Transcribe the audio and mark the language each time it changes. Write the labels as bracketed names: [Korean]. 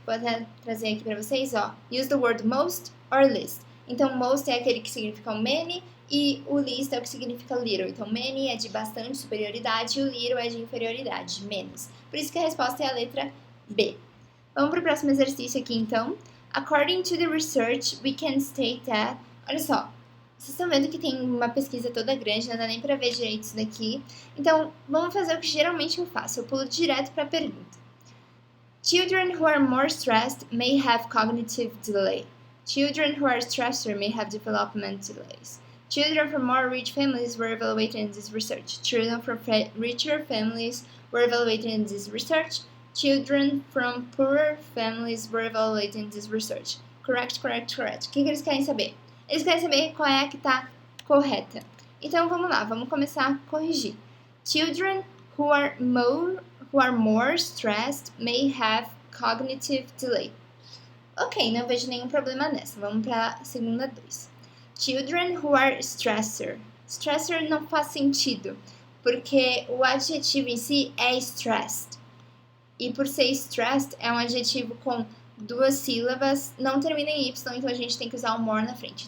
[Portuguese] Vou até trazer aqui pra vocês, ó. [English] Use the word most or least. [Portuguese] Então, most é aquele que significa o many e o least é o que significa little. Então, many é de bastante superioridade e o little é de inferioridade, menos. Por isso que a resposta é a letra B. Vamos pro próximo exercício aqui, então. [English] According to the research, we can state that... [Portuguese] Olha só. Vocês estão vendo que tem uma pesquisa toda grande, não dá nem pra ver direito isso daqui. Então, vamos fazer o que geralmente eu faço. Eu pulo direto pra pergunta. [English] Children who are more stressed may have cognitive delay. Children who are stressed may have development delays. Children from more rich families were evaluated in this research. Children from richer families were evaluated in this research. Children from poorer families were evaluated in this research. Correct, correct, correct. [Portuguese] O que eles querem saber? Eles querem saber qual é a que está correta. Então, vamos lá, vamos começar a corrigir. [English] Children who are more stressed may have cognitive delay. [Portuguese] Ok, não vejo nenhum problema nessa. Vamos para a segunda 2. [English] Children who are stressor. [Portuguese] Stressor não faz sentido, porque o adjetivo em si é stressed. E por ser stressed, é um adjetivo com 2 sílabas, não termina em Y, então a gente tem que usar o more na frente.